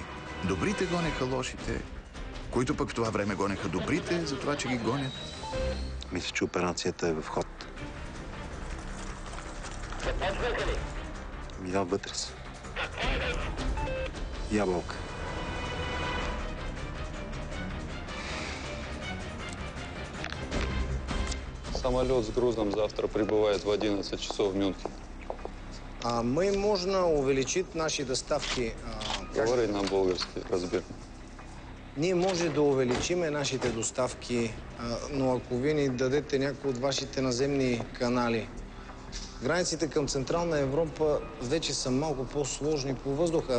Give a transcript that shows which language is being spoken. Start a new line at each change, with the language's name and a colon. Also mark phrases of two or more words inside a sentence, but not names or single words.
Bulgarian: Добрите гонеха лошите, които пък в това време гонеха добрите, за това, че ги гонят. Мисля, че операцията е в ход. Видал вътре са. Ябълка.
Russian: Самолет с грузом завтра прибывает в 11 часов в Мюнхен. Мы можно увеличить наши доставки.
Bulgarian: Говори на български, разбира. Ние може да увеличиме нашите доставки, но ако вие ни дадете някои от вашите наземни канали. Границите към Централна Европа вече са малко по-сложни по въздуха.